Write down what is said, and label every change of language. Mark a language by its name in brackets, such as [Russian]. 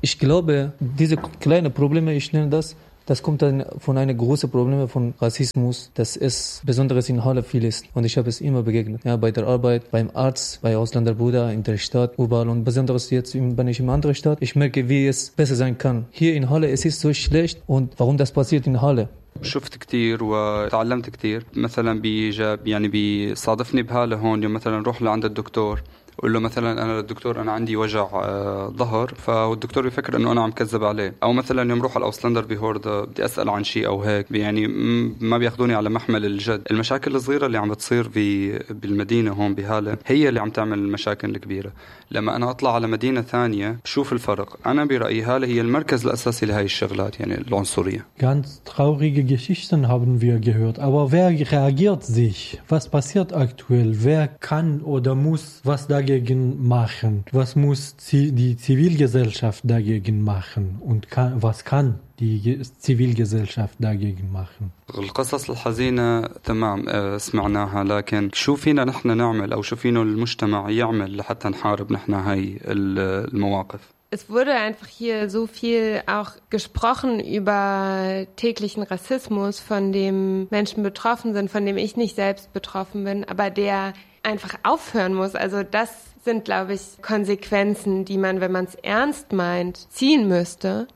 [German] Ich glaube, diese kleinen Probleme, ich nenne das, das kommt dann von einem großen Problem von Rassismus, dass es besonders in Halle viel ist. Und ich habe es immer begegnet. Ja, bei der Arbeit, beim Arzt, bei Ausländerbruder, in der Stadt, überall. Und besonders jetzt, wenn ich in einer anderen Stadt, ich merke, wie es besser sein kann. Hier in Halle, es ist so schlecht. Und warum das passiert in Halle? [Arabic] شفت كتير وتعلمت كتير مثلا بيجاب يعني بيصادفني بهالة هون يوم مثلا روح لعند الدكتور قول له مثلا أنا الدكتور أنا عندي وجع ظهر فالدكتور بيفكر أنه أنا عم كذب عليه أو مثلا يوم روح على أوسلندر بهوردا بدي أسأل عن شيء أو هيك يعني ما بياخدوني على محمل الجد المشاكل الصغيرة اللي عم بتصير بالمدينة هون بهالة هي اللي عم تعمل المشاكل الكبيرة لما أنا أطلع على مدينة ثانية بشوف الفرق أنا برأيي هالة هي المركز الأساسي لهي الشغلات يعني العنصرية [German] ganz traurige Geschichten haben wir gehört aber wer reagiert sich was passiert aktuell wer kann oder muss was dagegen machen? Was muss die Zivilgesellschaft dagegen machen? Und was kann die Zivilgesellschaft dagegen machen? [Arabic] القصص الحزينة تمام سمعناها لكن شو فينا نحن نعمل أو شو فينا المجتمع يعمل لحتى نحارب نحن هاي المواقف؟ [German] Es wurde einfach hier so viel auch gesprochen über täglichen Rassismus, von dem Menschen betroffen sind, von dem ich nicht selbst betroffen bin, aber der einfach aufhören muss. Also das sind, glaube ich, Konsequenzen, die man, wenn man es ernst meint, ziehen müsste.